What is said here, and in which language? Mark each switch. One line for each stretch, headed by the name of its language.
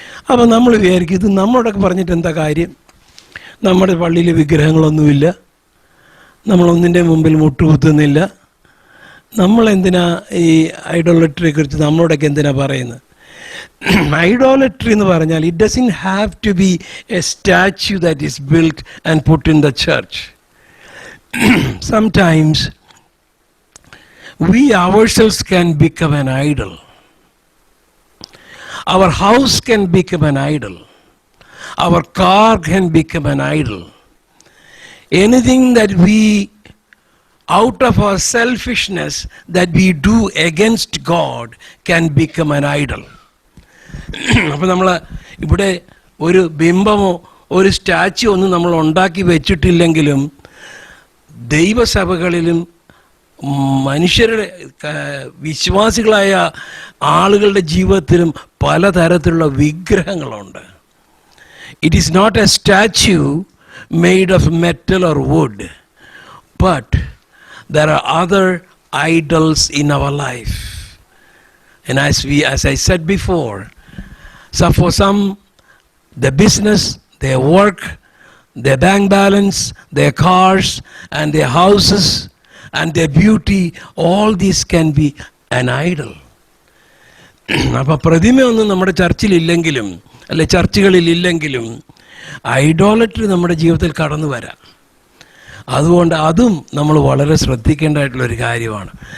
Malayalam: അപ്പോൾ നമ്മൾ വിചാരിക്കും, ഇത് നമ്മളോടൊക്കെ പറഞ്ഞിട്ട് എന്താ കാര്യം? നമ്മുടെ പള്ളിയിൽ വിഗ്രഹങ്ങളൊന്നുമില്ല, നമ്മളൊന്നിൻ്റെ മുമ്പിൽ മുട്ടുകുത്തുന്നില്ല, നമ്മളെന്തിനാ ഈ ഐഡോളട്രിയെ കുറിച്ച് നമ്മളോടൊക്കെ എന്തിനാ പറയുന്നത്? ഐഡോളട്രി എന്ന് പറഞ്ഞാൽ
English: It doesn't have to be a statue that is built and put in the church. Sometimes we ourselves can become an idol. Our house can become an idol. Our car can become an idol. Anything that we out of our selfishness that we do against God can become an idol.
Malayalam: അപ്പോൾ നമ്മൾ ഇവിടെ ഒരു ബിംബമോ ഒരു statue ഒന്നും നമ്മൾ ഉണ്ടാക്കി വെച്ചിട്ടില്ലെങ്കിലും ദൈവസഭകളിലും മനുഷ്യരുടെ വിശ്വാസികളായ ആളുകളുടെ ജീവിതത്തിലും പലതരത്തിലുള്ള വിഗ്രഹങ്ങളുണ്ട്.
English: It is not a statue made of metal or wood, but there are other idols in our life. And as I said before, so for some, their business, their work, their bank balance, their cars and their houses and their beauty, all these can be an idol.
Malayalam: അപ്പോൾ പ്രതിമയൊന്നും നമ്മുടെ ചർച്ചിലില്ലെങ്കിലും അല്ലെ ചർച്ചുകളിൽ ഇല്ലെങ്കിലും ഐഡോളട്രി നമ്മുടെ ജീവിതത്തിൽ കടന്നു വരാം. അതുകൊണ്ട് അതും നമ്മൾ വളരെ ശ്രദ്ധിക്കേണ്ടതായിട്ടുള്ളൊരു കാര്യമാണ്.